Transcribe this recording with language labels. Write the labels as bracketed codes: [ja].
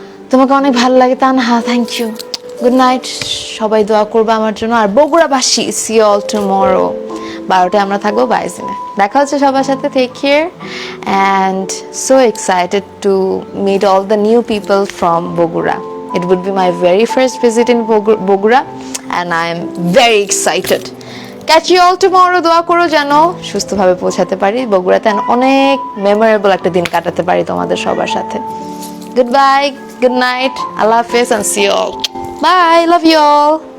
[bn] তোমাকে অনেক ভালো লাগে Tanha, thank you. [en] good night, [bn] সবাই দোয়া করবে আমার জন্য। আর বগুড়াবাসী, [en] See you all tomorrow. [bn] 12টায় আমরা থাকবো বাইজিনে। দেখা হচ্ছে সবার সাথে। [en] Take care and so excited to meet all the new people from Bogura. It would be my very first visit in Bogura and I am very excited. Catch you all tomorrow. [bn] দোয়া করো যেন সুস্থভাবে পৌঁছাতে পারি বগুড়াতে, অনেক মেমোরেবল একটা দিন কাটাতে পারি তোমাদের সবার সাথে। [en] Goodbye, good night, Allah Hafiz and see you all. Bye, love you all.